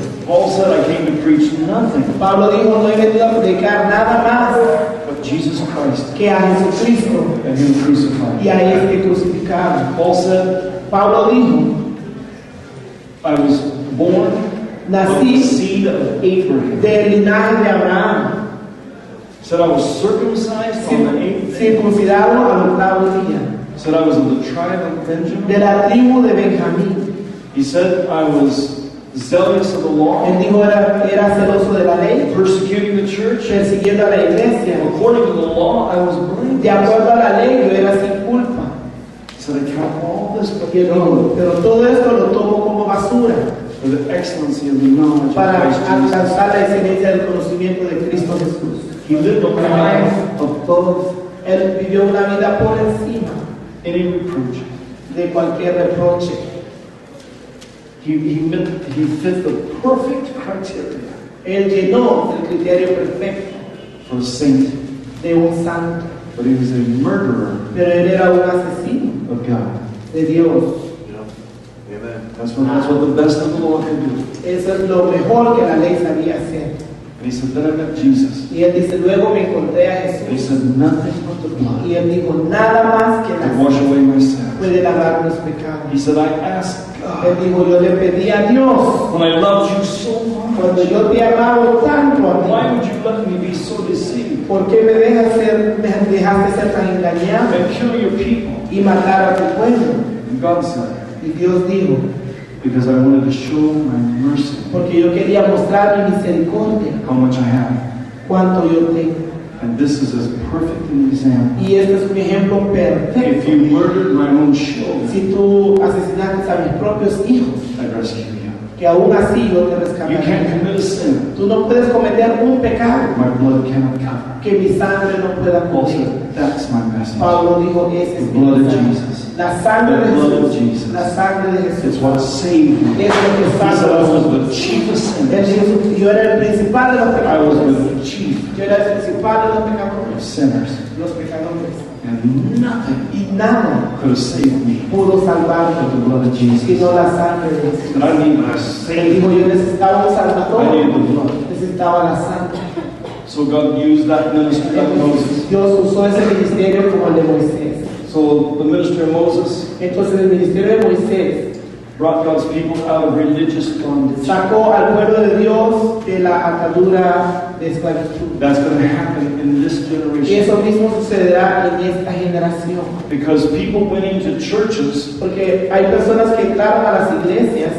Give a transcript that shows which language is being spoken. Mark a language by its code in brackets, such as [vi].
[en] Paul said, I came to preach nothing [es] Pablo dijo, no he venido a predicar nada más [en] but Jesus Christ [es] que a Jesucristo [en] and Him crucified. [es] y a este crucificado. [en] Paul said, [es] Pablo dijo, [en] I was born of the [es] nací [en] seed of Abraham. [es] del linaje de Abraham, [en] Said I was circumcised on the eighth day. [es] circuncidado al octavo día, [en] Said I was of the tribe of Benjamin. [es] de la tribu de Benjamín. [en] He said I was zealous of the law, [es] Él dijo, era celoso de la ley, [en] persecuting the church. [es] persiguiendo a la iglesia. [en] According to the law, I was [es] De [en] blameless. [es] acuerdo a la ley, yo era sin culpa. [en] He said I count all this but [es] Y él dijo, pero todo esto lo tomo como basura [en] for the excellency of the knowledge of [es] para [en] Christ Jesus. [es] alcanzar la excelencia del conocimiento de Cristo Jesús. [en] He lived a life above [es] Él vivió una vida por encima [en] any reproach. [es] de cualquier reproche. [en] He fit the perfect criteria [es] Él llenó el criterio perfecto [en] for a saint, [es] de un santo, [en] but he was a murderer [es] pero él era un asesino [en] of God. [es] de Dios. [en] Amen. That's what the best of the law could do. [es] Eso es lo mejor que la ley sabía hacer. [en] And he said, then I met Jesus. [es] Y él dice, luego me encontré a [en] And he [es] Jesús. [en] said, nothing but the blood [es] Y él dijo, nada más que [en] to [es] la [en] wash [es] sangre [en] away my sins. [es] puede lavar mis [en] He [es] pecados. [en] said, I asked [es] Él [en] God, [es] dijo, yo le pedí a Dios, [en] when I loved you so [es] cuando [en] much, [es] yo te amaba tanto a [en] why [es] ti, [en] would you let me be so deceived [es] ¿por qué me dejaste ser tan engañado [en] and kill your people? [es] y matar a tu pueblo? [en] And God said, [es] Y Dios dijo, [en] because I wanted to show my mercy, [es] porque yo quería mostrar mi misericordia, [en] how much I have. [es] cuánto yo tengo. [en] And this is as perfect an example. [es] Y este es un ejemplo [en] If [es] perfecto. [en] you murdered my own children, [es] Si tú asesinaste a mis propios hijos, [en] I'd rescue you. [es] que aún así yo te [en] You can't [es] rescataré. [en] commit a sin [es] Tú no puedes cometer un pecado [en] my blood cannot cover. [es] que mi sangre no pueda [en] Also, [es] cubrir. [en] that's my message. [es] Pablo dijo, ese [en] The [es] es [en] blood [es] mi [en] of [es] mensaje. [en] Jesus. [es] La sangre de [en] The blood of [es] Jesús, [en] Jesus. [es] la sangre de [en] It's [es] Jesús, [en] what saved me. [es] es lo que [en] He said I [es] salva. [en] was the chiefest [es] Él dijo, yo era el principal de los [en] I was [es] pecadores. [en] with the chief [es] Yo era el principal de los [en] of [es] pecadores. [en] sinners. [es] Los pecadores. [en] And nothing [es] Y nada [en] could have saved me [es] pudo [en] but [es] salvarme, [en] the blood of Jesus. [es] sino la sangre de Jesús. [en] And I need my [es] Él [en] Savior. [es] dijo, yo necesitaba un [en] I [es] salvador. [en] need the blood. [es] necesitaba la sangre. [en] So God used that ministry of Moses. [es] Dios usó ese ministerio como el de Moisés. [en] So the ministry of Moses [es] Entonces el ministerio de Moisés [en] brought God's people out of religious bondage. [es] sacó al pueblo de Dios de la atadura de esclavitud. [en] That's going to happen in this [es] Y [en] generation. [es] eso mismo sucederá en esta generación. [en] Because people went into churches [es] Porque hay personas que entraron a las iglesias